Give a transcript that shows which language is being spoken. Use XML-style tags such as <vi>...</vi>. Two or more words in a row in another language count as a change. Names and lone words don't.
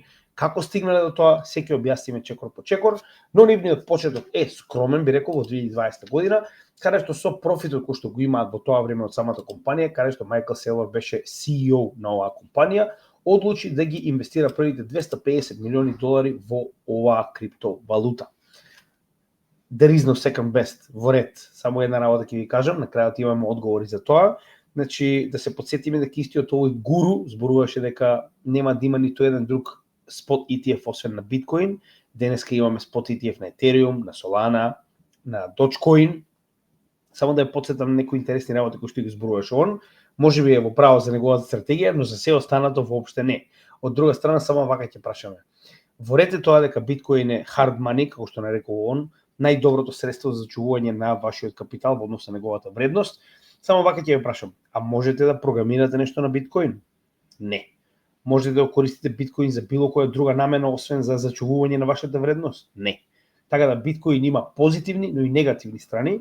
<mk>Како стигнале до тоа, се ќе објасниме чекор по чекор, но нивниот почеток е скромен, би рекол, во 2020 година, каде што со профитот кој што го имаат во тоа време од самата компанија, каде што Майкл Сейлор беше CEO на оваа компанија, одлучи да ги инвестира првите 250 милиони долари во оваа криптовалута.</mk> <en>There is no second best,</en> <mk>во ред. Само една работа ќе ви кажам, на крајот имаме одговори за тоа. Значи, да се подсетиме дека истиот овој гуру зборуваше дека нема да има ниту еден друг спот ETF освен на биткоин. Денеска имаме спот ETF на Ethereum, на Solana, на Dogecoin. Само да ја подсетам некои интересни работи кои што ги зборуваше он. Може би е во право за неговата стратегија, но за се останато воопште не. Од друга страна, само вака ќе прашаме. Ворете тоа дека биткоин е</mk> <en>hard money,</en> <mk>како што нарекува он, најдоброто средство за зачувување на вашиот капитал во однос на неговата вредност. Само вака ќе ве прашам, а можете да програмирате нешто на биткоин? Не. Можете да користите биткоин за било која друга намена, освен за зачувување на вашата вредност? Не. Така да биткоин има позитивни, но и негативни страни.</mk>